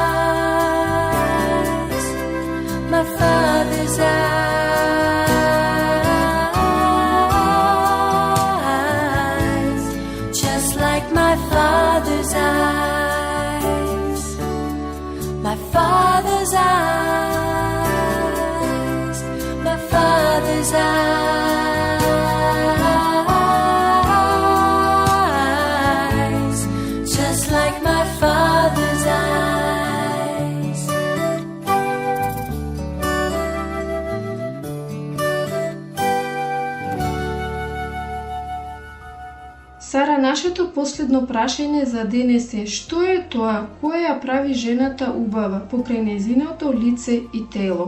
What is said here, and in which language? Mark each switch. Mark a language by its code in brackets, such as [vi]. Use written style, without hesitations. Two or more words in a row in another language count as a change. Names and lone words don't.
[en] eyes, my father's eyes, just like my father's eyes, my father's eyes, my father's eyes, just like my father's eyes. [mk] Сара, нашето последно прашање за денес е: што е тоа кое ја прави жената убава покрај нејзиното лице и тело?